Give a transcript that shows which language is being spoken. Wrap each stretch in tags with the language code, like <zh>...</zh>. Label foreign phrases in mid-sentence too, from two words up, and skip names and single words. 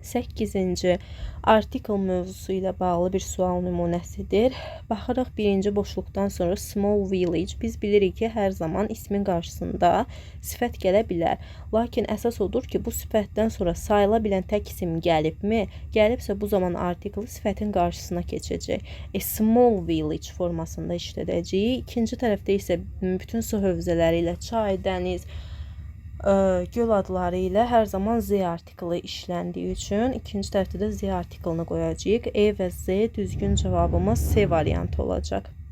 <az>8-ci article mövzusu ilə bağlı bir sual nümunəsidir. Baxırıq birinci boşluqdan sonra</az> <en>small village.</en> <az>Biz bilirik ki, hər zaman ismin qarşısında sifət gələ bilər. Lakin əsas odur ki, bu sifətdən sonra sayıla bilən tək isim gəlibmi? Gəlibsə bu zaman article sifətin qarşısına keçəcək.</az> <en>A small village</en> <az>formasında işlədəcəyik. İkinci tərəfdə isə bütün su hövzələri ilə çay, dəniz, göl adları ilə hər zaman Z artiklı işləndiyi üçün ikinci tərəfdə də Z artiklını qoyacağıq. E və Z düzgün cavabımız C variantı olacaq.</az>